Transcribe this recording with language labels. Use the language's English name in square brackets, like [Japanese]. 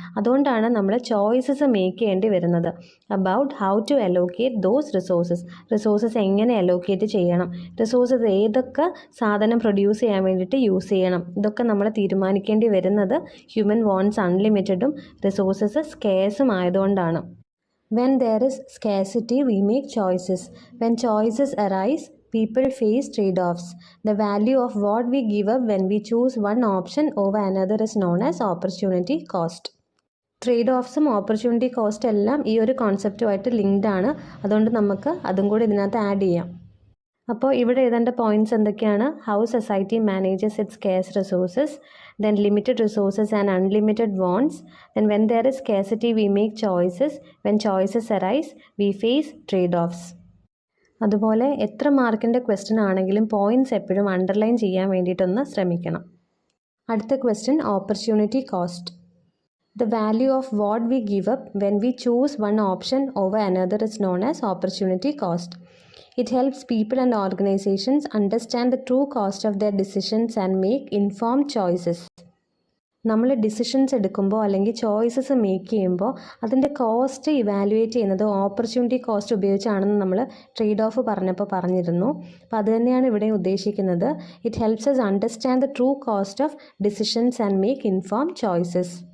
[Malayalam] അതുകൊണ്ടാണ് നമ്മൾ choices make ചെയ്യേണ്ടി വരുന്നത് [English] About how to allocate those resources. [Malayalam] Resources എങ്ങനെ അലോക്കേറ്റ് ചെയ്യണം, റിസോഴ്സസ് ഏതൊക്കെ സാധനം പ്രൊഡ്യൂസ് ചെയ്യാൻ വേണ്ടിയിട്ട് യൂസ് ചെയ്യണം, ഇതൊക്കെ നമ്മൾ തീരുമാനിക്കേണ്ടി വരുന്നത് ഹ്യൂമൻ വാണ്ട്സ് അൺലിമിറ്റഡും റിസോഴ്സസ് സ്കേഴ്സും ആയതുകൊണ്ടാണ്. [English] When there is scarcity, we make choices. When choices arise, people face trade-offs. The value of what we give up when we choose one option over another is known as opportunity cost. [Malayalam] Trade ഓഫ്സും opportunity cost എല്ലാം ഈ ഒരു കോൺസെപ്റ്റുമായിട്ട് linked ആണ്. അതുകൊണ്ട് നമുക്ക് അതും കൂടി ഇതിനകത്ത് add ചെയ്യാം. അപ്പോൾ ഇവിടെ എഴുതേണ്ട പോയിന്റ്സ് എന്തൊക്കെയാണ്? [English] How society manages its scarce resources, then limited resources and unlimited wants, then when there is scarcity we make choices, when choices arise we face trade-offs. [Malayalam] അതുപോലെ എത്ര മാർക്കിൻ്റെ ക്വസ്റ്റ്യൻ ആണെങ്കിലും പോയിന്റ്സ് എപ്പോഴും അണ്ടർലൈൻ ചെയ്യാൻ വേണ്ടിയിട്ടൊന്ന് ശ്രമിക്കണം. അടുത്ത question opportunity cost. [English] The value of what we give up when we choose one option over another is known as opportunity cost. It helps people and organizations understand the true cost of their decisions and make informed choices. [Malayalam] നമ്മൾ decisions എടുക്കുമ്പോൾ അല്ലെങ്കിൽ choices make ചെയ്യുമ്പോൾ അതിൻ്റെ cost evaluate ചെയ്യുന്നത് opportunity cost ഉപയോഗിച്ചാണെന്ന് നമ്മൾ trade off പറഞ്ഞപ്പോൾ പറഞ്ഞിരുന്നു. അപ്പോൾ അത് തന്നെയാണ് ഇവിടെ ഉദ്ദേശിക്കുന്നത്. [English] It helps us understand the true cost of decisions and make informed choices.